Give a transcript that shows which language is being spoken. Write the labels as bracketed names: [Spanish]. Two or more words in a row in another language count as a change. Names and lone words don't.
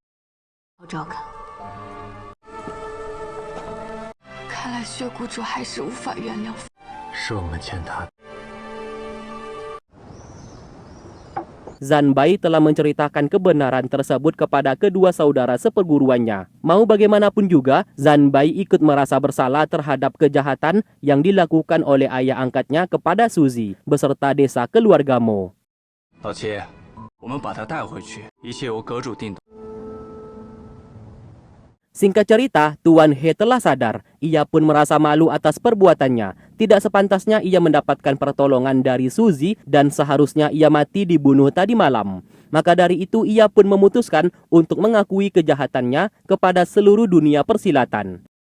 [Indonesian] Zanbai telah menceritakan kebenaran tersebut kepada kedua saudara seperguruannya. Mau bagaimanapun juga, Zanbai ikut merasa bersalah terhadap kejahatan yang dilakukan oleh ayah angkatnya kepada Suzy beserta desa keluarga Mo. [Chinese] 老七，我们把他带回去，一切由阁主定夺。 [Indonesian] Singkat cerita, Tuan He telah sadar. Ia pun merasa malu atas perbuatannya. Tidak sepantasnya ia mendapatkan pertolongan dari Suzy dan seharusnya ia mati dibunuh tadi malam. Maka dari itu ia pun memutuskan untuk mengakui kejahatannya kepada seluruh dunia persilatan.